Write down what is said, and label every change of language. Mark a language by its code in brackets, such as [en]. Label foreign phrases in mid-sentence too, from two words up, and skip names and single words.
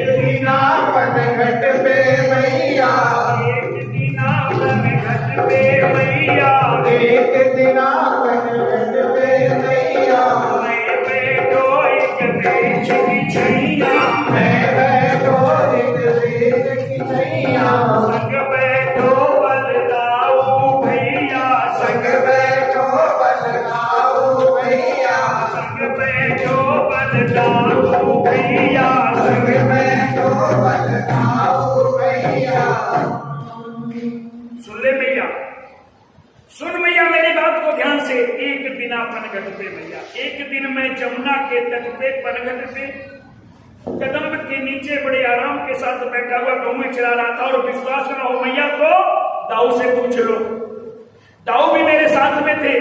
[bra] दीना पन घट पे मैया, एक दीना पन घट पे मैया, एक दीना पन घट पे मैया, मैं बैठो एक बीच की छैया, मैं बैठो एक बीच की छैया, संग बैठो बलदाऊ भैया, संग बैठो बलदाऊ भैया, संग बैठो बलदाऊ भैया, संग बैठो बलदाऊ भैया। [hi] सुन ले मैया, सुन मैया मेरी बात को ध्यान से। एक दिन पनघट पे मैया, एक दिन मैं जमुना के तट पे पनघट पे कदम के नीचे बड़े आराम के साथ बैठा हुआ गऊ में चला रहा था, और विश्वास न हो मैया तो दाऊ से पूछ लो, दाऊ भी मेरे साथ में थे।